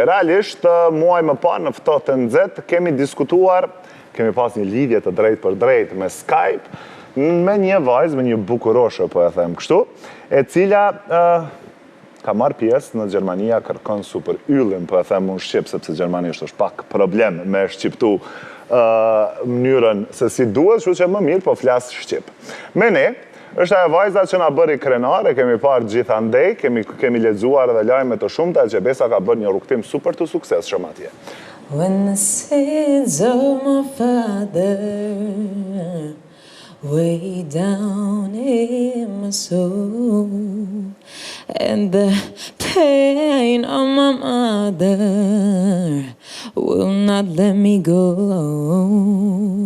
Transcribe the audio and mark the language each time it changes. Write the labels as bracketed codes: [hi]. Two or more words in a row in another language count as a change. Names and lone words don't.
[sq] Realisht, muaj më parë në ftohtë e nxehtë kemi diskutuar, kemi pas një lidhje të drejtë për drejtë me Skype me një vajzë, me një bukuroshe, po e them kështu, e cila ka marrë pjesë në Gjermania kërkon super yllin, po e them unë shqip, sepse gjermanisht është pak problem me shqiptu mënyrën se si duhet, shu që më mirë, po flasë shqip. Me ne, është ajo vajza që na bëri krenar, e kemi parë gjithandej, kemi lexuar edhe lajme të shumta, që Besa ka bërë një rrugtim super të suksesshëm atje. [en] When the sins of my father way down in my soul, and the pain of my mother will not let me go.